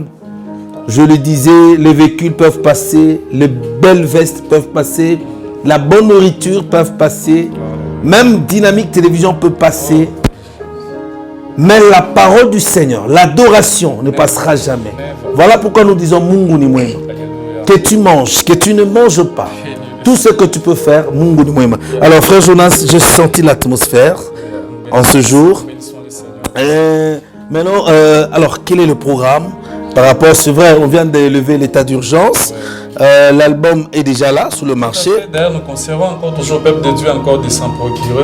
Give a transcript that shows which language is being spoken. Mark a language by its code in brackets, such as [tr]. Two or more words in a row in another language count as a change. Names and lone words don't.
[fr] Je le disais, les véhicules peuvent passer, les belles vestes peuvent passer, la bonne nourriture peut passer, même Dynamique Télévision peut passer. Mais la parole du Seigneur, l'adoration ne passera jamais. Voilà pourquoi nous disons [sw] Mungu ni mwema. [fr] Que tu manges, que tu ne manges pas. Tout ce que tu peux faire, [sw] Mungu ni mwema. [fr] Alors frère Jonas, j'ai senti l'atmosphère en ce jour. Maintenant, alors quel est le programme par rapport, c'est vrai, on vient d'élever l'état d'urgence. L'album est déjà là, sur le marché. D'ailleurs, nous conservons encore toujours, peuple de Dieu, encore de s'en procurer.